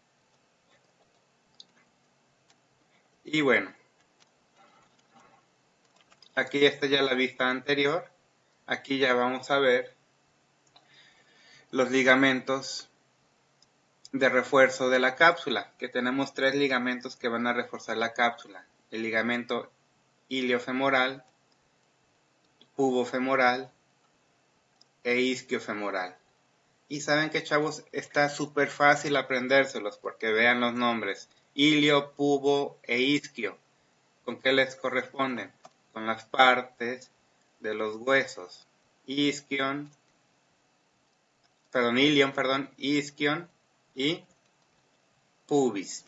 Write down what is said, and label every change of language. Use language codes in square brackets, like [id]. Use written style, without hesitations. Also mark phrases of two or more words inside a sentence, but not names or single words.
[es] Y bueno, aquí está ya la vista anterior. Aquí ya vamos a ver los ligamentos de refuerzo de la cápsula, que tenemos 3 ligamentos que van a reforzar la cápsula. El ligamento iliofemoral, pubofemoral e isquiofemoral. Y saben que, chavos, está súper fácil aprendérselos porque vean los nombres. Ilio, pubo e isquio. ¿Con qué les corresponden? Con las partes de los huesos. Ilion, isquion y pubis.